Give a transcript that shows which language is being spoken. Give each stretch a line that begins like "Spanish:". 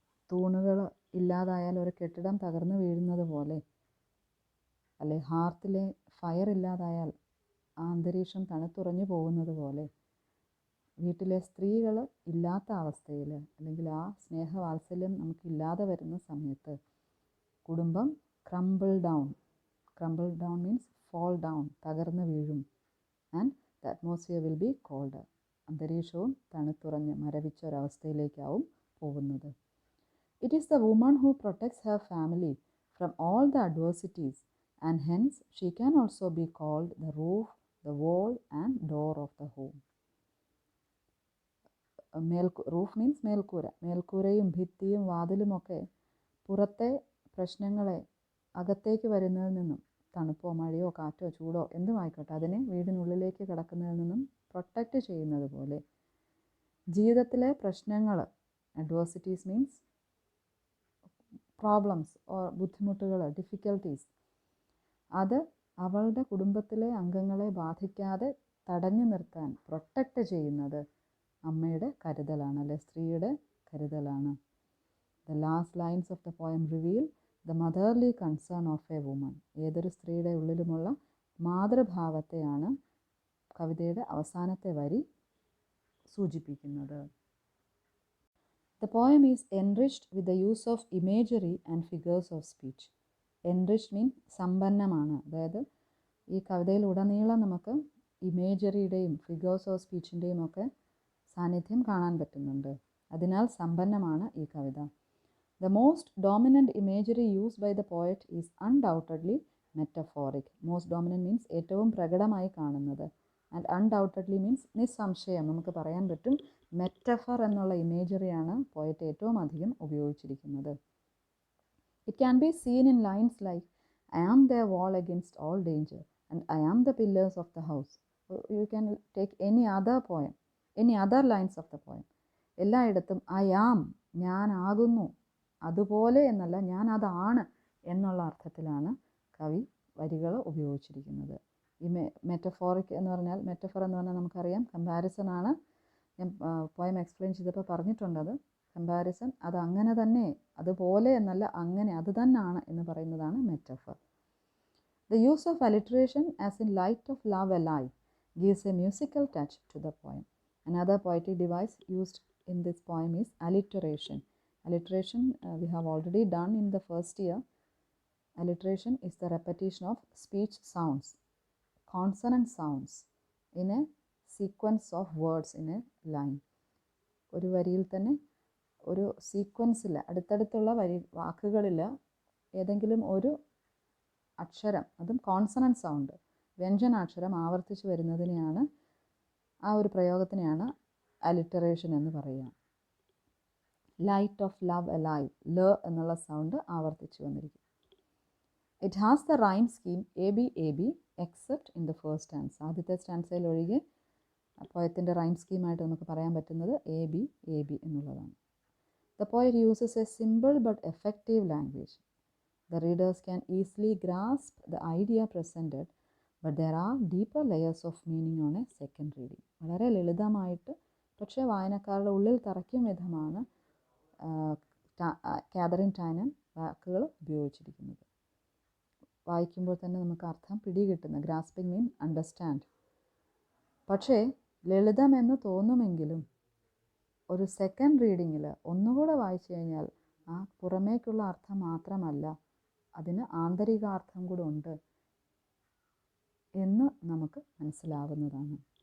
Malayalam: തൂണുകൾ ഇല്ലാതായാൽ ഒരു കെട്ടിടം തകർന്നു വീഴുന്നത് പോലെ, അല്ലെ ഹാർത്തിലെ ഫയർ ഇല്ലാതായാൽ ആ അന്തരീക്ഷം തണുത്തുറഞ്ഞു പോകുന്നത് പോലെ, വീട്ടിലെ സ്ത്രീകൾ ഇല്ലാത്ത അവസ്ഥയിൽ, അല്ലെങ്കിൽ ആ സ്നേഹവാത്സല്യം നമുക്കില്ലാതെ വരുന്ന സമയത്ത് കുടുംബം
English: crumble down means fall down,
Malayalam: തകർന്നു വീഴും.
English: And the atmosphere will be cold.
Malayalam: അന്തരീക്ഷവും തണുത്തുറഞ്ഞ് മരവിച്ച ഒരവസ്ഥയിലേക്കാവും പോകുന്നത്.
English: It is the woman who protects her family from all the adversities, and hence she can also be called the roof, the wall and door of the home. Roof means മേൽക്കൂര.
Malayalam: മേൽക്കൂരയും ഭിത്തിയും വാതിലുമൊക്കെ പുറത്തെ പ്രശ്നങ്ങളെ അകത്തേക്ക് വരുന്നതിൽ നിന്നും, തണുപ്പോ മഴയോ കാറ്റോ ചൂടോ എന്തുമായിക്കോട്ടെ, അതിനെ വീടിനുള്ളിലേക്ക് കിടക്കുന്നതിൽ നിന്നും പ്രൊട്ടക്റ്റ് ചെയ്യുന്നത് പോലെ ജീവിതത്തിലെ പ്രശ്നങ്ങൾ, അഡ്വേഴ്സിറ്റീസ് മീൻസ് പ്രോബ്ലംസ് ഓർ ബുദ്ധിമുട്ടുകൾ, ഡിഫിക്കൽട്ടീസ്, അത് അവളുടെ കുടുംബത്തിലെ അംഗങ്ങളെ ബാധിക്കാതെ തടഞ്ഞു നിർത്താൻ പ്രൊട്ടക്റ്റ് ചെയ്യുന്നത് അമ്മയുടെ കരുതലാണ്, അല്ലെ സ്ത്രീയുടെ കരുതലാണ്.
English: The last lines of the poem reveal the motherly concern of a woman.
Malayalam: ഏതൊരു സ്ത്രീയുടെ ഉള്ളിലുമുള്ള മാതൃഭാവത്തെയാണ് കവിതയുടെ അവസാനത്തെ വരി സൂചിപ്പിക്കുന്നത്.
English: The poem is enriched with the use of imagery and figures of speech. Enriched means സമ്പന്നമാണ്.
Malayalam: അതായത് ഈ കവിതയിലുടനീളം നമുക്ക് ഇമേജറിയുടെയും ഫിഗേഴ്സ് ഓഫ് സ്പീച്ചിൻ്റെയും ഒക്കെ സാന്നിധ്യം കാണാൻ പറ്റുന്നുണ്ട്. അതിനാൽ സമ്പന്നമാണ് ഈ കവിത.
English: The most dominant imagery used by the poet is undoubtedly metaphoric. Most dominant means
Malayalam: ഏറ്റവും പ്രകടമായി കാണുന്നത്.
English: and undoubtedly means
Malayalam: നിസ്സംശയം നമുക്ക് പറയാൻ പറ്റും മെറ്റഫർ എന്നുള്ള ഇമേജറിയാണ് പോയറ്റ് ഏറ്റവും അധികം ഉപയോഗിച്ചിരിക്കുന്നത്.
English: It can be seen in lines like I am the wall against all danger and I am the pillars of the house. You can take any other lines of the poem.
Malayalam: എല്ലായിടത്തും I am, ഞാനാകുന്നു, അതുപോലെ എന്നല്ല, ഞാൻ അതാണ് എന്നുള്ള അർത്ഥത്തിലാണ് കവി വരികൾ ഉപയോഗിച്ചിരിക്കുന്നത്. ഈ മെറ്റഫോറിക് എന്ന് പറഞ്ഞാൽ, മെറ്റഫർ എന്ന് പറഞ്ഞാൽ നമുക്കറിയാം കമ്പാരിസൺ ആണ്. ഞാൻ പോയം എക്സ്പ്ലെയിൻ ചെയ്തപ്പോൾ പറഞ്ഞിട്ടുണ്ടത്. കമ്പാരിസൺ അത് അങ്ങനെ തന്നെ, അതുപോലെ എന്നല്ല, അങ്ങനെ അത് തന്നെയാണ് എന്ന് പറയുന്നതാണ് metaphor.
English: The use of alliteration as in light of love alive gives a musical touch to the poem. Another poetic device used in this poem is alliteration. Alliteration we have already done in the first year. Alliteration is the repetition of speech sounds, consonant sounds in a sequence of words in a line.
Malayalam: ഒരു വരിയിൽ തന്നെ ഒരു സീക്വൻസിൽ അടുത്തടുത്തുള്ള വാക്കുകളിൽ ഏതെങ്കിലും ഒരു അക്ഷരം, അതും consonant sound, വ്യഞ്ജനാക്ഷരം ആവർത്തിച്ച് വരുന്നതിനെയാണ്, ആ ഒരു പ്രയോഗത്തിനെയാണ് അലിറ്ററേഷൻ എന്ന് പറയുക.
English: light of love alive,
Malayalam: ല എന്നുള്ള സൗണ്ട് ആവർത്തിച്ച് വന്നിരിക്കും.
English: It has the rhyme scheme A B A B except in the first stanza.
Malayalam: ആദ്യത്തെ സ്റ്റാൻസയിൽ ഒഴികെ പോയത്തിൻ്റെ റൈം സ്കീമായിട്ട് നമുക്ക് പറയാൻ പറ്റുന്നത് എ ബി എന്നുള്ളതാണ്.
English: The poet uses a simple but effective language. The readers can easily grasp the idea presented, but there are deeper layers of meaning on a second reading.
Malayalam: വളരെ ലളിതമായിട്ട് പക്ഷേ വായനക്കാരുടെ ഉള്ളിൽ തറയ്ക്കും വിധമാണ് കാതറിൻ ടൈനൻ വാക്കുകൾ ഉപയോഗിച്ചിരിക്കുന്നത്. വായിക്കുമ്പോൾ തന്നെ നമുക്ക് അർത്ഥം പിടികിട്ടുന്ന,
English: Grasping mean understand.
Malayalam: പക്ഷേ ലളിതമെന്ന് തോന്നുമെങ്കിലും ഒരു സെക്കൻഡ് റീഡിങ്ങിൽ ഒന്നുകൂടെ വായിച്ചു കഴിഞ്ഞാൽ ആ പുറമേക്കുള്ള അർത്ഥം മാത്രമല്ല, അതിന് ആന്തരികാർത്ഥം കൂടെ ഉണ്ട് എന്ന് നമുക്ക് മനസ്സിലാവുന്നതാണ്.